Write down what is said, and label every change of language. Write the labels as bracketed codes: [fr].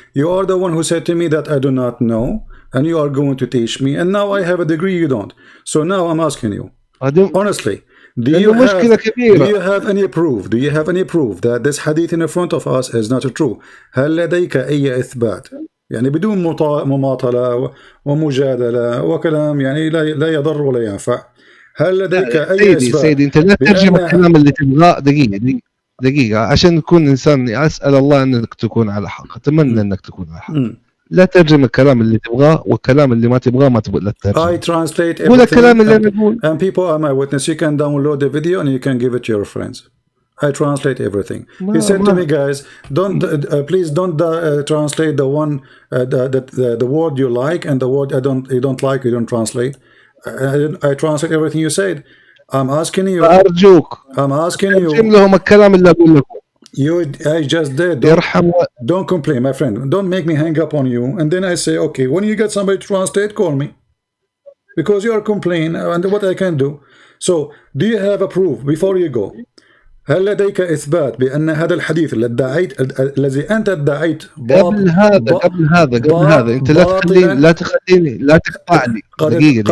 [en] You are the one who said to me that I do not know, and you are going to teach me. And now I have a degree, you don't. So now I'm asking you, honestly, do you have any proof? Do you have any proof that this hadith in front of us is not true? [ar] هل لديك أي إثبات؟ يعني بدون مماطلة ومجادلة وكلام يعني لا يضر ولا ينفع. هل لديك أي إثبات؟ سيدي أنت لا ترجم الكلام اللي تبغاه. دقيقة عشان تكون إنسان، أسأل الله أنك تكون على حق، أتمنى أنك تكون على حق. لا ترجم الكلام اللي تبغاه والكلام اللي ما تبغاه ما تبغى لا ترجم. [en] I translate [ar] قول الكلام اللي أنا أقول. [en] And people are my witness. You can download the video and you can give it to your friends. I translate everything. He said to me, guys, please don't translate the one the word you like, and the word you don't like, you don't translate. I translate everything you said. I'm asking you. [ar] أرجوك. [en] I'm asking you. [ar] ترجم لهم الكلام اللي أقول لكم. [en] I just did. Don't complain, my friend. Don't make me hang up on you. And then I say, okay, when you get somebody to translate, call me. Because you are complaining, and what I can do. So, do you have a proof before you go? [ar] هل لديك إثبات بأن هذا الحديث الذي أنت ادعيت قبل هذا أنت لا تقطعني دقيقة.